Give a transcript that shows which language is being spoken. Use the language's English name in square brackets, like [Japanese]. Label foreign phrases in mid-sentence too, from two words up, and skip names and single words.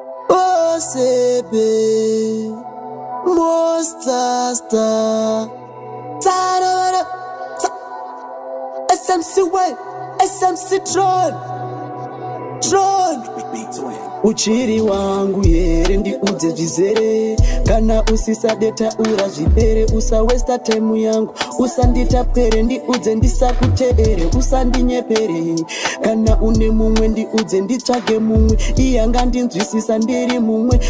[Shona] Oh, Sebe, Monster Star. Tara, tara, ta-, S M C way, S M C Tron, Tron. Uchiri wangu here ndiudze zvizere. Kana usisa deta ura zvipere, usa [English] waste time [Shona] yangu. Usandita pere, ndiudze ndisakuteere, usandinyepere. Kana une mumwe ndiudze nditsvage mumwe. Iye angandinzwisisa ndiri mumwe.